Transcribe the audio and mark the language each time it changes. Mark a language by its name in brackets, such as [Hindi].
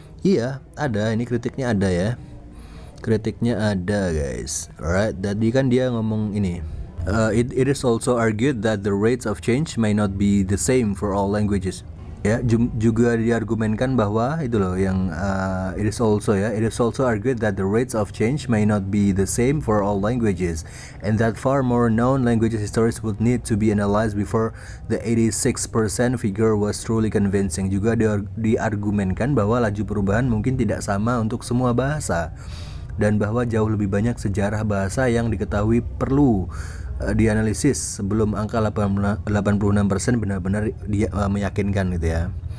[Indonesian] Iya, ada, ini kritiknya ada ya. Kritiknya ada guys. Alright, tadi kan dia ngomong ini. [English] It is also argued that the rates of change may not be the same for all languages. [Indonesian] Ya, juga diargumenkan bahwa itu loh yang [English] it is also argued that the rates of change may not be the same for all languages, and that far more known languages histories would need to be analyzed before the 86% figure was truly convincing. [Indonesian] Juga diargumenkan bahwa laju perubahan mungkin tidak sama untuk semua bahasa, dan bahwa jauh lebih banyak sejarah bahasa yang diketahui perlu dianalisis sebelum angka 86% benar-benar meyakinkan gitu ya.